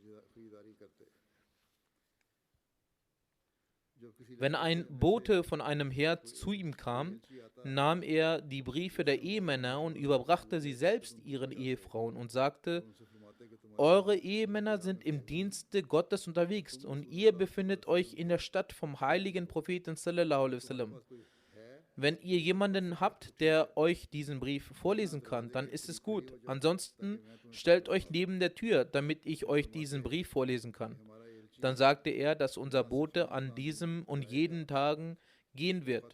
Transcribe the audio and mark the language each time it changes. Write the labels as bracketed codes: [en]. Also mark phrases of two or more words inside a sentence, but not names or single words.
[de] Wenn ein Bote von einem Heer zu ihm kam, nahm er die Briefe der Ehemänner und überbrachte sie selbst ihren Ehefrauen und sagte: Eure Ehemänner sind im Dienste Gottes unterwegs und ihr befindet euch in der Stadt vom heiligen Propheten [ar] صلى الله عليه وسلم. [de] Wenn ihr jemanden habt, der euch diesen Brief vorlesen kann, dann ist es gut. Ansonsten stellt euch neben der Tür, damit ich euch diesen Brief vorlesen kann. Dann sagte er, dass unser Bote an diesem und jeden Tagen gehen wird.